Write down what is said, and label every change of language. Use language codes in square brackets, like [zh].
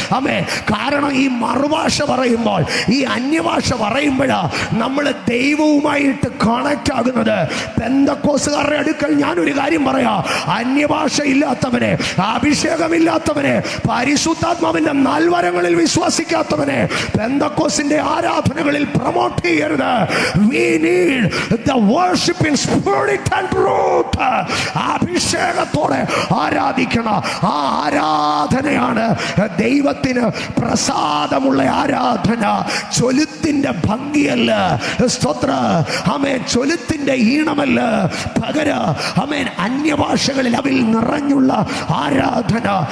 [ml] അമ്മേ, കാരണം ഈ മറുഭാഷ പറയുമ്പോൾ, ഈ അന്യഭാഷ പറയുമ്പോഴാ നമ്മൾ ദൈവവുമായിട്ട് കണക്ട് ആകുന്നത്. പെന്തക്കോസുകാരുടെ അടുക്കൽ ഞാനൊരു കാര്യം പറയാം, അന്യഭാഷ ഇല്ലാത്തവനെ, അഭിഷേകമില്ലാത്തവനെ, പരിശുദ്ധാത്മാവിന്റെ നൽവരങ്ങളിൽ വിശ്വസിക്കാത്തവനെ പെന്തക്കോസിന്റെ ആരാധനകളിൽ പ്രൊമോട്ട് ചെയ്യരുത്. [en] We need the worship in spirit and truth. [ml] അഭിഷേകത്തോടെ ആരാധിക്കണം. ആ ആരാധനയാണ് ദൈവത്തിന് പ്രസാദമുള്ള ആരാധന. ചൊലുത്തിന്റെ ഭംഗിയല്ല, സ്തോത്ര, ആമേൻ, ചൊലുത്തിന്റെ ഈണമല്ല, പകരം ആമേൻ അന്യഭാഷകളിൽ അവൽ നിറഞ്ഞുള്ള ആരാധന.